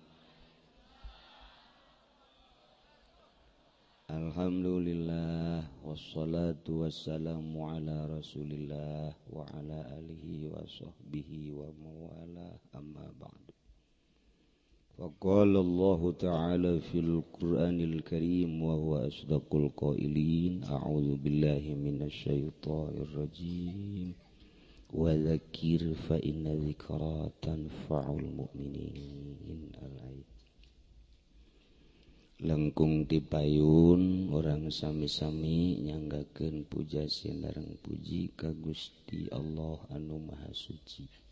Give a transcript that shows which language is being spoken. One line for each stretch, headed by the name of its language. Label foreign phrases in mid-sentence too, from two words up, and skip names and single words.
Arabic: الحمد لله والصلاة والسلام على رسول الله وعلى آله وصحبه ومن والاه أما بعد. فقال الله تعالى في القرآن الكريم وهو أصدق القائلين. أعوذ بالله من الشيطان الرجيم. وذكر فإن الذكرى تنفع المؤمنين. Al-ayat.
Sundanese: Langkung tipayun orang sami-sami nyanggakeun puja sinareng puji ka Gusti Allah anu Maha Suci.